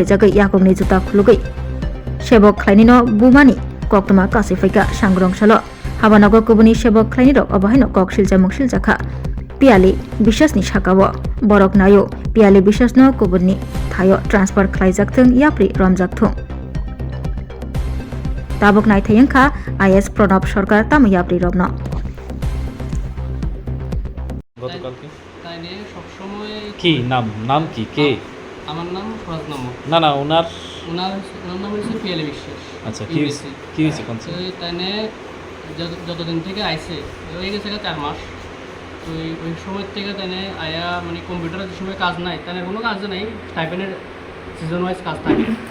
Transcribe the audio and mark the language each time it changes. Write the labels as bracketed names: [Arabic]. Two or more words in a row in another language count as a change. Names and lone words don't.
[Kok Borok] jagai yakungni juta khulugui sebok khlainino bumani koktoma kasi faika sangrong salo Habanagar kobuni sebok khlaini rok obahaino kok siljamung siljakha piali বিশ্বাস ni sakawo borok nayo piali বিশ্বাস no kobuni thayo transfer khlaijak thung yapri romjak thung tabok nai thayengkha IS Pranab Sarkar tam yapri rokno [Bangla] গতকালকে তাই নিয়ে সবসময় কি নাম কি কে আমার নাম ফরাজনামা না ওনার ওনার নাম হচ্ছে পিয়ালি বিশ্বাস আচ্ছা UBC কি হয়েছে কোন তো তাই নিয়ে যতদিন থেকে আইছে হয়ে গেছে 4 মাস তো ওই সময় থেকে তাই নিয়ে আয়া মানে কম্পিউটারের যে সময় কাজ নাই তাই কোনো কাজ নাই স্টাইপেন্ডের [English] season wise [Bangla] কাজ থাকে